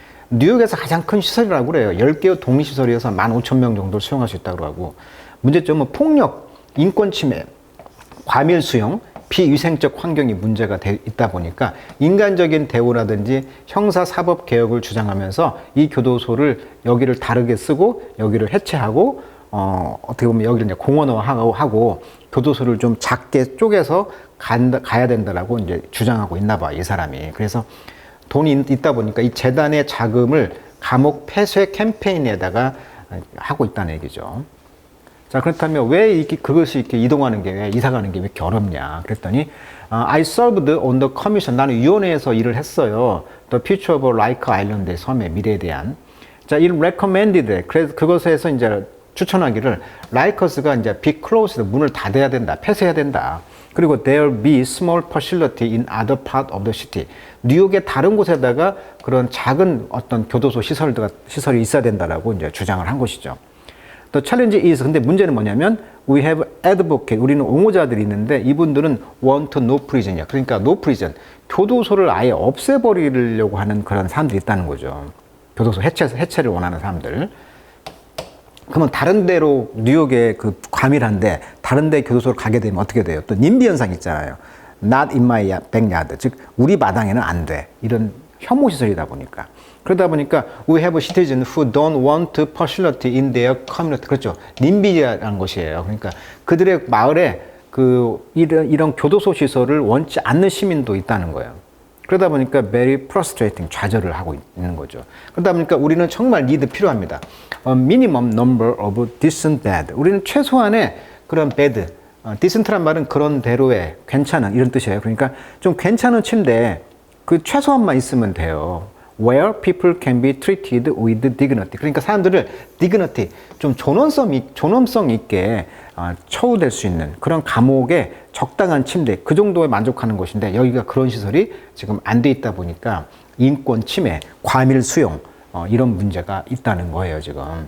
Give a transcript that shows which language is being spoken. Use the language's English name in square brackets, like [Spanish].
[Korean] 뉴욕에서 가장 큰 시설이라고 그래요. 10개의 독립시설이어서 15,000명 정도를 수용할 수 있다고 하고, 문제점은 폭력, 인권 침해, 과밀 수용, 비위생적 환경이 문제가 있다 보니까 인간적인 대우라든지 형사사법 개혁을 주장하면서 이 교도소를 여기를 다르게 쓰고 여기를 해체하고 어떻게 보면 여기를 이제 공원화하고 교도소를 좀 작게 쪼개서 가야 된다라고 이제 주장하고 있나 봐, 이 사람이. 그래서 돈이 있다 보니까 이 재단의 자금을 감옥 폐쇄 캠페인에다가 하고 있다는 얘기죠. 자, 그렇다면 왜 그것이 이렇게 이동하는 게, 왜 이사 가는 게 왜 이렇게 어렵냐? 그랬더니, [English] I served on the commission. [Korean] 나는 위원회에서 일을 했어요. [English] The future of Riker Island의 [Korean] 섬의 미래에 대한. [English] 자, it recommended. [Korean] 그래서 그것에서 이제 추천하기를, 라이커스가 이제 [English] be closed. [Korean] 문을 닫아야 된다. 폐쇄해야 된다. [English] 그리고 there be small facility in other part of the city. [Korean] 뉴욕의 다른 곳에다가 그런 작은 어떤 교도소 시설이 있어야 된다라고 이제 주장을 한 것이죠. [English] The challenge is, [Korean] 근데 문제는 뭐냐면 [English] we have advocate, [Korean] 우리는 옹호자들이 있는데 이분들은 [English] want no prison이야. [Korean] 그러니까 [English] no prison, [Korean] 교도소를 아예 없애버리려고 하는 그런 사람들이 있다는 거죠. 교도소 해체를 원하는 사람들. 그러면 다른 데로, 뉴욕에 그 과밀한데 다른 데 교도소를 가게 되면 어떻게 돼요? 또 님비 현상 있잖아요. [English] Not in my backyard, [Korean] 즉 우리 마당에는 안 돼. 이런 혐오 시설이다 보니까. 그러다 보니까 [English] we have citizens who don't want facility in their community. [Korean] 그렇죠. 님비라는 것이에요. 그러니까 그들의 마을에 이런 교도소 시설을 원치 않는 시민도 있다는 거예요. 그러다 보니까 [English] very frustrating, [Korean] 좌절을 하고 있는 거죠. 그러다 보니까 우리는 정말 [English] need [Korean] 필요합니다. [English] A minimum number of decent bed. [Korean] 우리는 최소한의 그런 bed, decent란 말은 그런 대로의 괜찮은 이런 뜻이에요. 그러니까 좀 괜찮은 침대, 그 최소한만 있으면 돼요. [English] Where people can be treated with dignity. [Korean] 그러니까 사람들을 dignity, 좀 존엄성 있게 처우될 수 있는 그런 감옥에 적당한 침대, 그 정도에 만족하는 것인데 여기가 그런 시설이 지금 안 돼 있다 보니까 인권 침해, 과밀 수용, 이런 문제가 있다는 거예요, 지금.